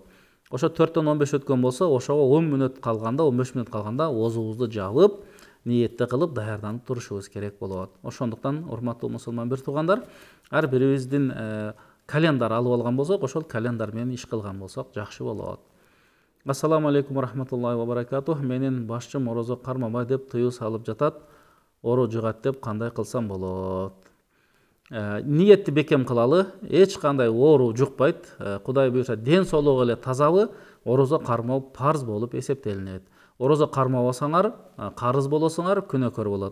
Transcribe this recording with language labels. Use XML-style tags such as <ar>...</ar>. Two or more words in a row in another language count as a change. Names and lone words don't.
<ky>Ошо 4төн 15 өткөн болсо, ошого 10 мүнөт калганда, 15 мүнөт калганда оозубузду жабып, ниетти кылып даярданып турушубуз керек болот. Ошондуктан, урматтуу мусулман бир туугандар, ар бирибиздин календар алып алган болсок, ошол календар менен иш кылган болсок жакшы болот.</ky> <ar>السلام عليكم ورحمة الله وبركاته.</ar> <ky>Менин башчым орозо кармабай деп тыюу салып жатат. Оору жугат деп кандай кылсам болот? Ниетти бекем кылалы. Эч кандай оору жукпайт. Кудай буйруса ден соолугу эле тазабы, орозо кармоо парз болуп эсептелинет. Орозо кармабасаңар, карыз болосуңар, күнөөкөр болот.</ky>